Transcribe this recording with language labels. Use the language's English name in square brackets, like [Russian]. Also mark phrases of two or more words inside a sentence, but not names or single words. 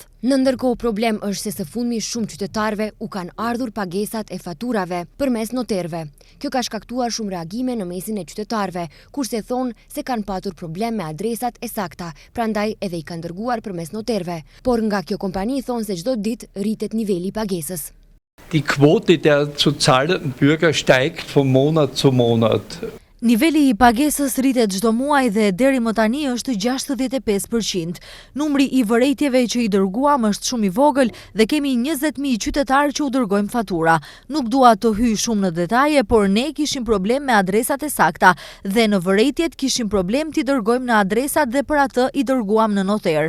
[Albanian] Në ndërkohë problem është se së fundmi shumë qytetarëve u kanë ardhur pagesat e faturave përmes noterëve. Kjo ka shkaktuar shumë reagime në mesin e qytetarëve, kurse thonë se kanë patur problem me adresat e sakta, prandaj edhe i kanë dërguar përmes noterëve. Por nga kjo kompani thonë se çdo ditë rritet niveli i pagesës. [German] Die Quote der zu zahlenden Bürger steigt von Monat zu Monat. [Albanian] Niveli i pagesës rritet çdo muaj dhe deri më tani është 65%. Numri i vërejtjeve që i dërguam është shumë i vogël dhe kemi 20.000 qytetarë që u dërgojmë fatura. Nuk dua të hyj shumë në detaje, por ne kishim problem me adresat e sakta dhe në vërejtjet kishim problem t'i dërgojmë në adresat dhe për atë i dërguam në noter.